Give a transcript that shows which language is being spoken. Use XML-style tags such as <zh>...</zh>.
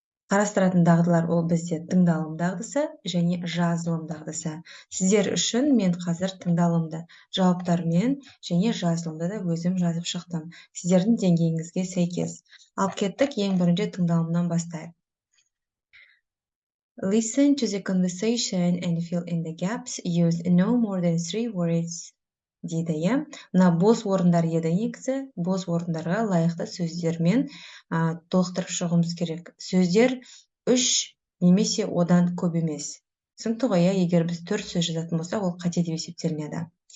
<kk>Қарастыратын дағдылар ол бізде тыңдалым дағдысы және жазылым дағдысы. Сіздер үшін мен қазір тыңдалымды жауаптармен және жазылымды да өзім жазып шықтым. Сіздердің деңгейіңізге сәйкес. Алып кеттік, ең бірінші тыңдалымнан бастайық.</kk> <en>Listen to the conversation and fill in the gaps. Use no more than 3 words.</en> <kk>Дейді, иә. Мына бос орындар еді негізі. Бос орындарға лайықты сөздермен толықтырып шығуымыз керек. Сөздер 3 немесе одан көп емес. Түсінікті ғой, иә, егер біз 4 сөз жазатын болсақ, ол қате деп есептелінеді.</kk>